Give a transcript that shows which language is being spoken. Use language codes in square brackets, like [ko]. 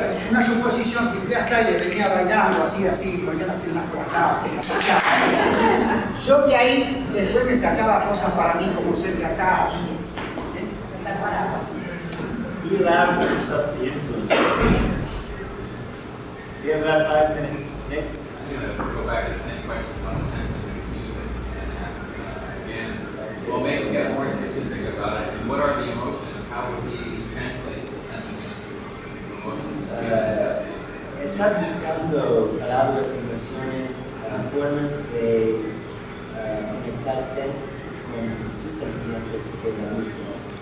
[es] una suposición, si Fred Astaire venía bailando así, ponía las piernas por acá, yo de ahí después me sacaba cosas para mí como ser de acá, así. [en] Be allowed yourself to be influenced. You have about 5 minutes, Nick. I'm going to go back to the same question about the sentiment of music and ask again, well, maybe get more specific about it. What are the emotions? How would he translate the sentiment to emotions? [es] Está buscando palabras, emociones, formas de conectarse con sus sentimientos de la música.